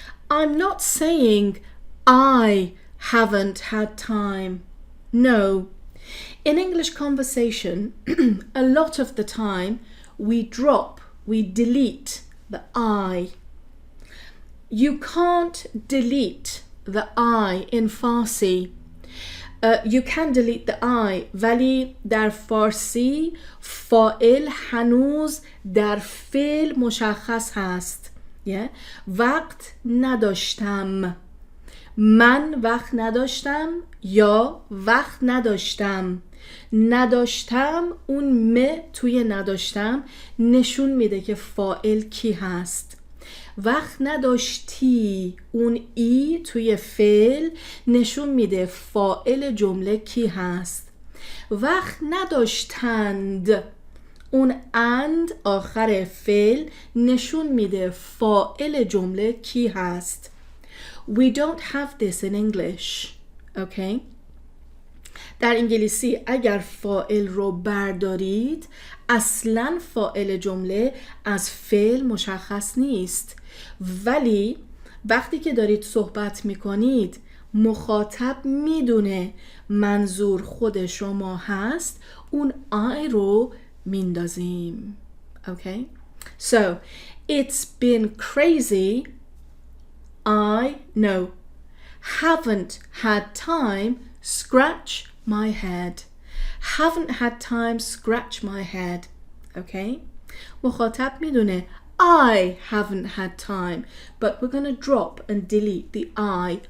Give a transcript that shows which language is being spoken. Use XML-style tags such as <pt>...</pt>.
<en>I'm not saying I haven't had time. No. In English conversation, a lot of the time we delete the I. You can't delete the I in Farsi. You can delete the I</en> <fa>ولی در فارسی فاعل هنوز در فعل مشخص هست. وقت نداشتم. من وقت نداشتم یا وقت نداشتم. نداشتم اون م توی نداشتم نشون میده که فاعل کی هست. وقت نداشتی اون ای توی فعل نشون میده فاعل جمله کی هست. وقت نداشتند اون and آخر فعل نشون میده فاعل جمله کی هست.</fa> <en>We don't have this in English. Okay?</en> <fa>در انگلیسی اگر فاعل رو بردارید اصلا فاعل جمله از فعل مشخص نیست، ولی وقتی که دارید صحبت میکنید مخاطب میدونه منظور خود شما هست، اون I رو میندازیم.</fa> <en>Okay? So, it's been crazy. Haven't had time, scratch my head. Haven't had time, scratch my head. Okay?</en> <fa>مخاطب میدونه</fa> <en>I haven't had time, but we're going to drop and delete the I.</en>